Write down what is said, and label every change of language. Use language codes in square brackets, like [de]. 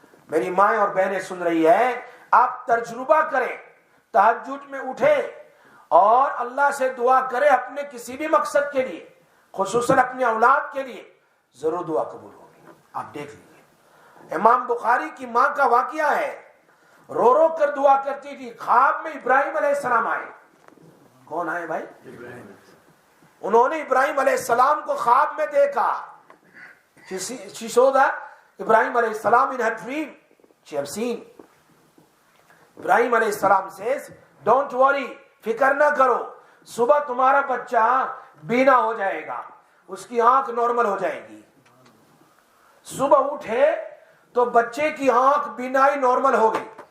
[ur] میری مائیں اور بہنیں سن رہی ہے, آپ تجربہ کریں, تہجد میں اٹھیں اور اللہ سے دعا کریں اپنے کسی بھی مقصد کے لیے, خصوصاً اپنی اولاد کے لیے, ضرور دعا قبول ہوگی. آپ دیکھ لیجیے, امام بخاری کی ماں کا واقعہ ہے, رو رو کر دعا کرتی تھی. خواب میں ابراہیم علیہ السلام آئے. کون آئے بھائی؟ انہوں نے ابراہیم علیہ السلام کو خواب میں دیکھا. [en] She saw that Ibrahim علیہ السلام in her dream. She have seen. [ur] ابراہیم علیہ السلام [en] says, don't worry, [ur] فکر نہ کرو, صبح تمہارا بچہ بینا ہو جائے گا, اس کی آنکھ نارمل ہو جائے گی. صبح اٹھے تو بچے کی آنکھ بینائی نارمل ہو گئی.